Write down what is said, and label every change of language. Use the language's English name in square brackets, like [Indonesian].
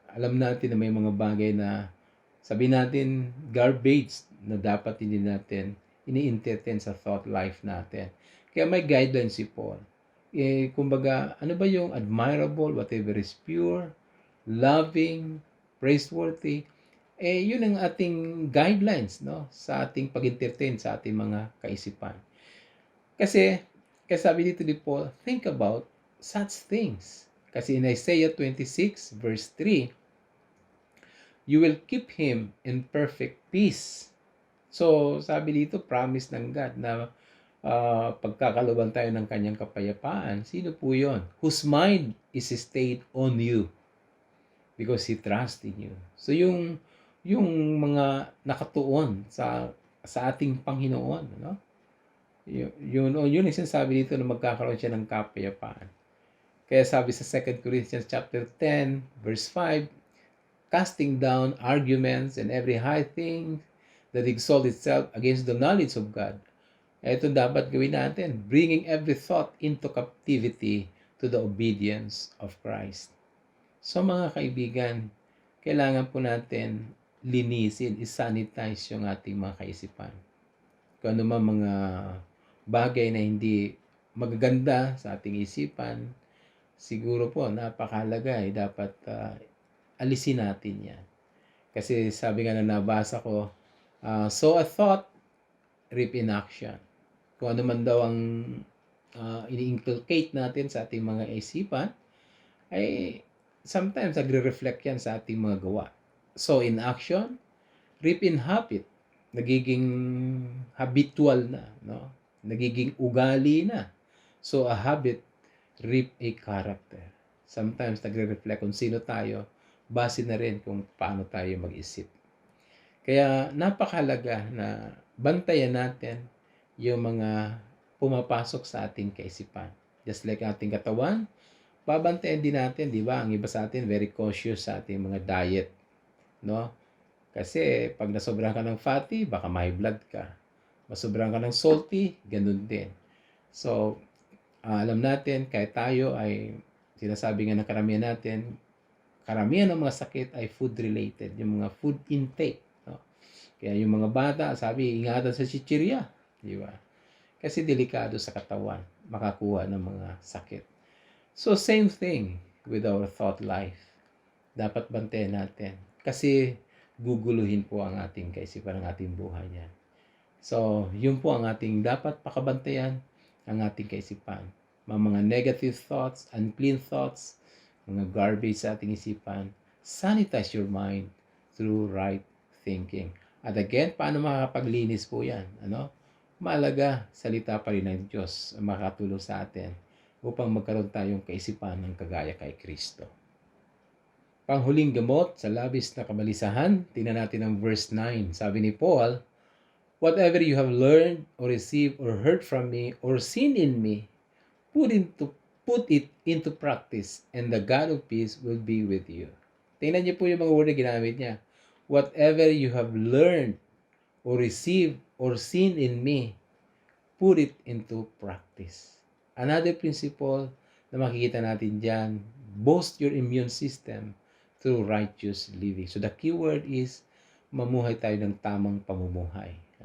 [Filipino] Alam natin na may mga bagay na sabi natin garbage na dapat hindi natin ini-entertain sa thought life natin. Kaya may guidelines si Paul. Kumbaga, ano ba yung admirable, [English] whatever is pure, loving, praiseworthy, [Filipino] yun ang ating guidelines, no? Sa ating pag-entertain, sa ating mga kaisipan. Kasi sabi dito ni Paul, [English] think about such things. Kasi in Isaiah 26, verse 3, you will keep him in perfect peace. [Filipino] So, sabi dito, promise ng God na pagkakaluban tayo ng kanyang kapayapaan. Sino po yun? [English] Whose mind is stayed on you because He trusts in you. [Filipino] So, yung mga nakatuon sa ating Panginoon, no? Yun ang sinasabi dito na magkakaroon siya ng kapayapaan. [English] Kaya sabi sa 2 Corinthians chapter 10, verse 5, casting down arguments and every high thing that exalts itself against the knowledge of God. [Filipino] Ito dapat gawin natin, [English] bringing every thought into captivity to the obedience of Christ. [Filipino] So mga kaibigan, kailangan po natin linisin, isanitize yung ating mga kaisipan. Kung ano man mga bagay na hindi magaganda sa ating isipan, siguro po napakahalaga dapat alisin natin yan. Kasi sabi nga na nabasa ko, [English] sow a thought, reap in action. [Filipino] Kung ano man daw ang ini-inculcate natin sa ating mga isipan, ay sometimes nagre-reflect yan sa ating mga gawa. [English] So in action, reap in habit. [Filipino] Nagiging habitual na, no? Nagiging ugali na. [English] So a habit, reap a character. [Filipino] Sometimes nagre-reflect kung sino tayo, base na rin kung paano tayo mag-isip. Kaya napakahalaga na bantayan natin yung mga pumapasok sa ating kaisipan. Just like ating katawan, babantayan din natin, di ba? Ang iba sa atin, very cautious sa ating mga diet, no? Kasi pag nasobrahan ka ng fatty, baka may blood ka. Masobrahan ka ng salty, ganun din. So, alam natin, kahit tayo ay, sinasabi nga ng karamihan natin, karamihan ng mga sakit ay food-related, yung mga food intake. No? Kaya yung mga bata, sabi, ingatan sa chichirya. Di ba? Kasi delikado sa katawan, makakuha ng mga sakit. [English] So, same thing with our thought life. [Filipino] Dapat bantayan natin. Kasi, guguluhin po ang ating kaisipan, ang ating buhay niyan. So, yun po ang ating dapat pakabantayan, ang ating kaisipan. [English] Mga negative thoughts, unclean thoughts, mga garbage [Filipino] sa ating isipan, [English] sanitize your mind through right thinking. [Filipino] At again, paano makakapaglinis po yan? Mahalaga, salita pa rin ng Diyos ang makatulong sa atin upang magkaroon tayong kaisipan ng kagaya kay Kristo. Panghuling gamot sa labis na kabalisahan, tingnan natin ang verse 9. [English] Sabi ni Paul, whatever you have learned or received or heard from me or seen in me, put it into practice, and the God of peace will be with you. [Filipino] Tingnan niyo po yung mga word na ginamit niya. [English] Whatever you have learned or received or seen in me, put it into practice. Another principle [Filipino] na makikita natin dyan, [English] boost your immune system through righteous living. [Filipino] So the key word is, mamuhay tayo ng tamang pamumuhay.